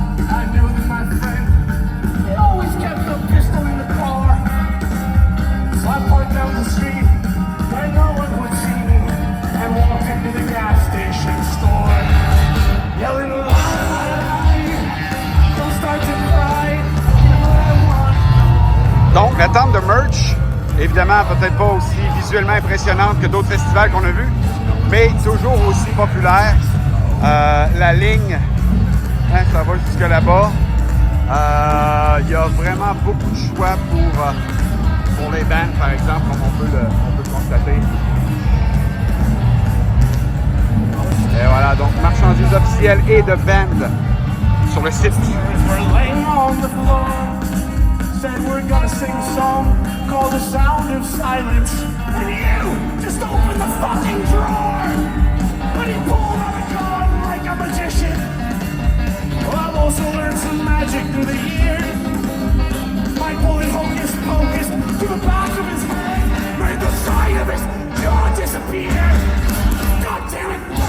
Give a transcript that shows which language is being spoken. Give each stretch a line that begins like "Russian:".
English: I knew that my friend he always kept a pistol in the car. So I parked down the street where no one would see me and walked into the gas station store, yelling lie. Don't start to cry. You know what I want.
French: Donc, la tente de merch, évidemment, peut-être pas aussi visuellement impressionnante que d'autres festivals qu'on a vus, mais toujours aussi populaire. La ligne, ça va jusque là-bas. Il y a vraiment beaucoup de choix pour les bands, par exemple, comme on peut le constater. Et voilà, donc marchandises officielles et de bands sur le site.
English: We're laying on the floor. Said we're gonna sing a song called The Sound of Silence. And you just open the fucking drawer. But he pulled out a gun like a magician. Well, I've also learned some magic through the years. By pulling hocus pocus to the back of his head, made the side of his jaw disappear. God damn it!